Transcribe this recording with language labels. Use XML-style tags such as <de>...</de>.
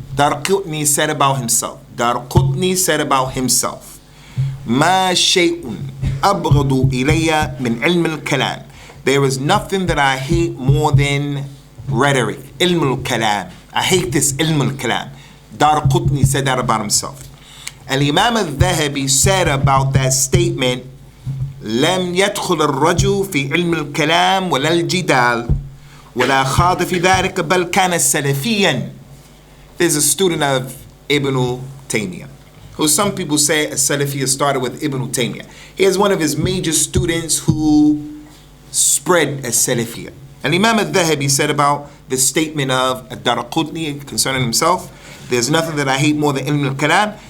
<en>Daraqutni said about himself.</en> <ar>Ma shay'un abghadu ilayya min ilm al-kalam.</ar> <en>There is nothing that I hate more than rhetoric. Ilm al-kalam. I hate this ilm al-kalam. Daraqutni said that about himself. Al-Imam Al-Thahabi said about that statement,</en> <ar>لم يدخل الرجل في علم الكلام ولا الجدال ولا خاض في ذلك بل كان سلفيا.</ar> <en>There's a student of Ibn Taymiyyah, who some people say As-Salafiyyah started with Ibn Taymiyyah. He is one of his major students who spread As-Salafiyyah. And Imam Al-Thahabi said about the statement of Ad-Daraqutni concerning himself, there's nothing that I hate more than Ilm al-Kalam.</en>